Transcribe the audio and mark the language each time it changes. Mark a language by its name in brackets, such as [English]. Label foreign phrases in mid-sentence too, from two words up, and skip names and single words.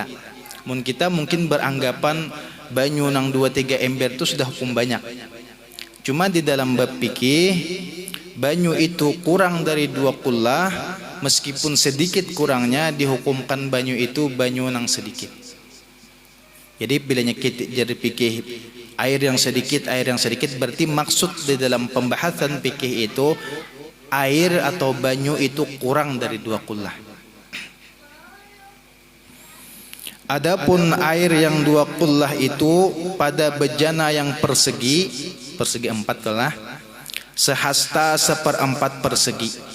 [Banjar] Kita mungkin beranggapan banyu nang 2-3 ember itu sudah hukum banyak. Cuma di dalam bab fikih, banyu itu kurang dari dua kullah, meskipun sedikit kurangnya dihukumkan banyu itu banyu nang sedikit. [Indonesian] Jadi bilanya kita jadi fikih air yang sedikit berarti maksud di dalam pembahasan fikih itu air atau banyu itu kurang dari dua kullah. Adapun air yang dua kullah itu pada bejana yang persegi 4 kelah, sehasta 1/4 persegi.